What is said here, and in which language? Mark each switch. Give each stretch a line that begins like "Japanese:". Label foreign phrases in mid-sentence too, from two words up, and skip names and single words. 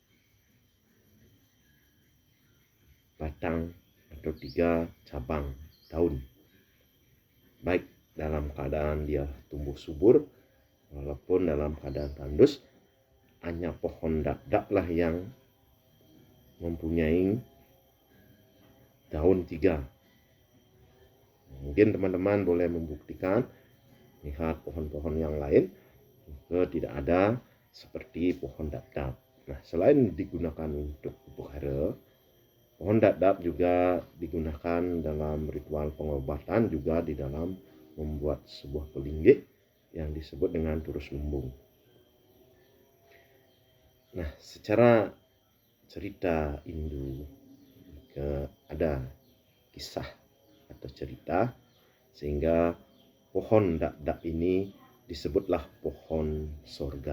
Indonesian: batang atau 3 cabang daun, baik dalam keadaan dia tumbuh subur walaupun dalam keadaan tandus, hanya pohon dadap lah yang mempunyai daun 3. Mungkin teman-teman boleh membuktikan, lihat pohon-pohon yang lain juga tidak ada seperti pohon dadap. Nah, selain digunakan untuk upakara, pohon dadap juga digunakan dalam ritual pengobatan, juga di dalam membuat sebuah pelinggih yang disebut dengan turus lumbung. Nah, secara cerita Hindu ada kisah atau cerita sehingga pohon dadap ini disebutlah pohon sorga.